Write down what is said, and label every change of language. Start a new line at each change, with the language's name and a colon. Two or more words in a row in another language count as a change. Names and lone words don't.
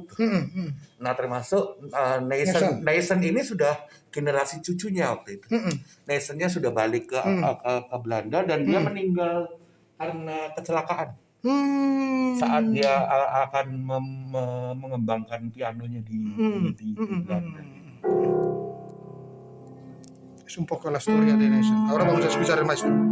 Indonesian: Nah, termasuk Nason ini sudah generasi cucunya waktu itu. Nasonnya sudah balik ke Belanda dan dia meninggal karena kecelakaan. Saat dia akan mengembangkan pianonya di Belanda.
Spanish: Es un poco la historia de Nason. Ahora vamos a escuchar el maestro.